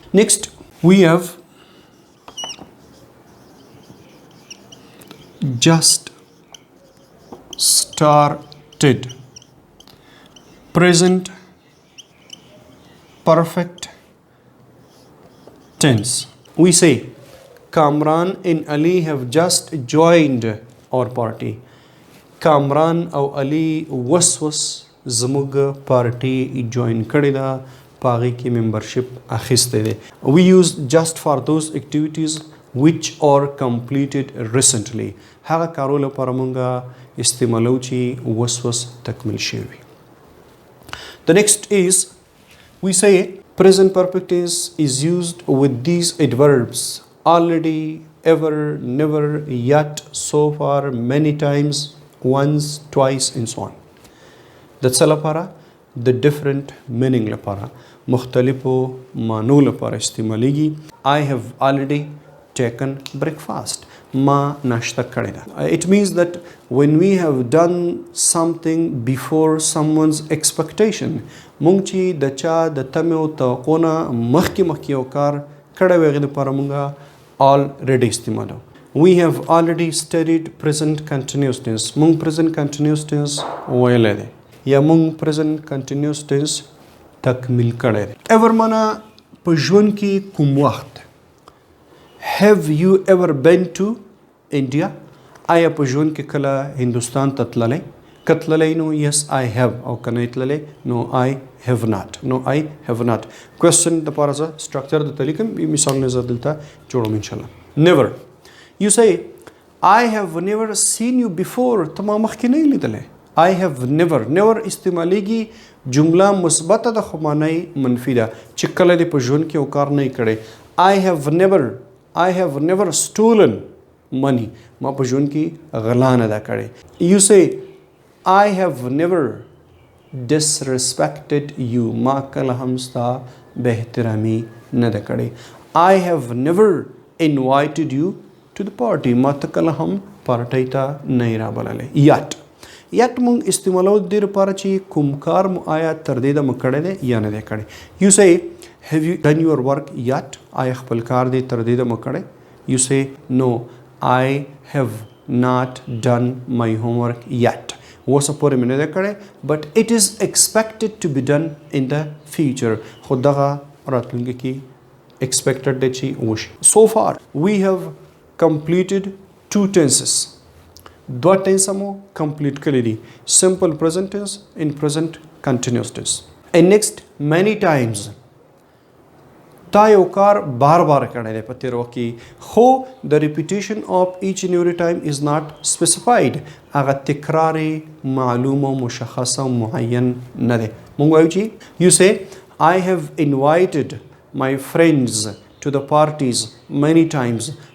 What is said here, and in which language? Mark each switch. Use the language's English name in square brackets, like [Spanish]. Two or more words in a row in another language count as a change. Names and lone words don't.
[English] نیکسټ we have just started. Present perfect tense. We say Kamran and Ali have just joined our party. [Pashto] Kamran او Ali وس زموږ پارټي جوین کړې ده، په هغې کې ممبرشپ اخیستی دی. [English] We use just for those activities which are completed recently. [Pashto] هغه کارو لپاره مونږ استعمالو چې وس تکمیل شوي. [English] The next is we say present perfect tense is used with these adverbs already, ever, never, yet, so far, many times, once, twice and so on. [Pashto] د څه لپاره؟ د [English] different meaning [Pashto] لپاره، مختلفو معنو لپاره استعمالیږي. [English] I have already taken breakfast. [Pashto] ما ناشته کړې ده. [English] It means that when we have done something before someone's expectation، [Pashto] مونږ چې د چا د تمې او توقع نه مخکې یو کار کړی وي هغې دپاره مونږ already استعمالو. [English] We have already studied present continuous tense. [Pashto] مونږ [English] present continuous tense [Pashto] ویلی دی یا مونږ [English] present continuous tense [Pashto] تکمیل کړی دی. ever معنا په ژوند کې کوم وخت. [English] Have you ever been to India? [Pashto] آیا په ژوند کې کله هندوستان ته تللی؟ که تللی نو [English] yes I have، [Pashto] او که نه تللی نو [English] I have not. نو I have not. کوېسچن دپاره زه سټرکچر درته لیکم، مثالونه زه دلته جوړوم انشاءالله. never. You say I have never seen you before. [Pashto] ته ما مخکې نه یې لیدلی. [English] I have never. [Pashto] never استعمالیږي جمله مثبته ده خو معنی منفي ده چې کله دې په ژوند کې یو کار نه یې کړی. [English] I have never stolen money. [Pashto] ما په ژوند کې غلا نه ده کړې. [English] You say I have never disrespected you. [Pashto] ما کله هم ستا بې احترامي نه ده کړې. [English] I have never invited you to the party. [Pashto] ما ته کله هم پارټۍ ته نه یې رابللی. Yet مونږ استعمالو د دې لپاره چې کوم کار مو آیا تر دې دمه کړی دی یا نه دی کړی. [English] You say have you done your work yet? [Pashto] آیا خپل کار دې تر دې دمه کړی؟ [English] You say no I have not done my homework yet. [Pashto] اوسه پورې مې نه دی کړی [English] but it is expected to be done in the future. [Pashto] خو دغه راتلونکي کې expected دی چې وشي. [English] So far we have completed 2 tenses. [Pashto] 2 tense مو complete کړي دي. [English] simple present tense and present continuous tense. And next many times. [Pashto] تا یو کار بار کړی دی په تېر وخت کې، خو د [English] repetition of each and every time is not specified. [Pashto] هغه تکرار معلوم او مشخص او معین نه دی. مونږ وایو چې یو سې [English] I have invited my friends to the parties many times.